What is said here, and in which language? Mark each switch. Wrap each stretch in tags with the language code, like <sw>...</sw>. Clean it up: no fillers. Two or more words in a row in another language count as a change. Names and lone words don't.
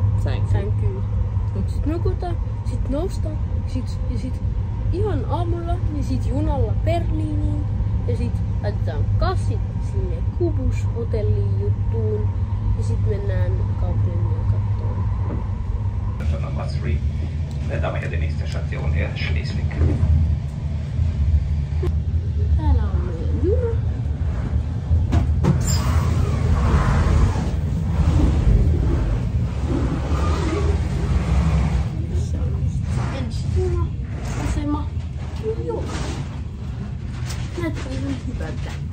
<fi>Sänkyyn. Sitten nukutaan, sit noustaan, sit ihan aamulla, niin sit junalla Berliiniin. Ja sit laitetaan kassit sinne Kubus-hotelliin juttuun. Ja sit mennään kaupungin kattoon.</fi> <de>Nummer 3. Damit die nächste Station hier Schleswig.</de> <fi>Täällä on meidän juna. Se on ensi juna-asema. Joo. Näyttää ihan hyvältä.</fi>